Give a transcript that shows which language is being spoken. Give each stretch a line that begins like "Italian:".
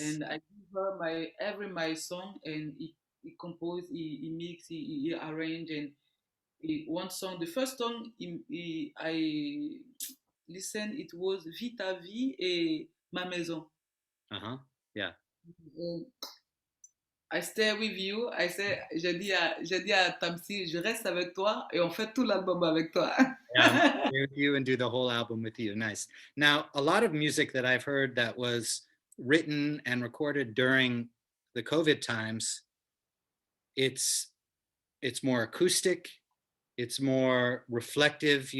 English: And I give her my song, and he compose, he mix, he arrange, and one song. The first song I listened, it was Vie ta vie et Ma maison. Uh-huh. Yeah. And I stay with you.
French: J'ai dit à Tamsi, je reste avec toi et on fait tout l'album avec toi.
English: Yeah, I'm gonna stay with you and do the whole album with you. Nice. Now, a lot of music that I've heard that was written and recorded during the COVID times, it's it's more acoustic, it's more reflective.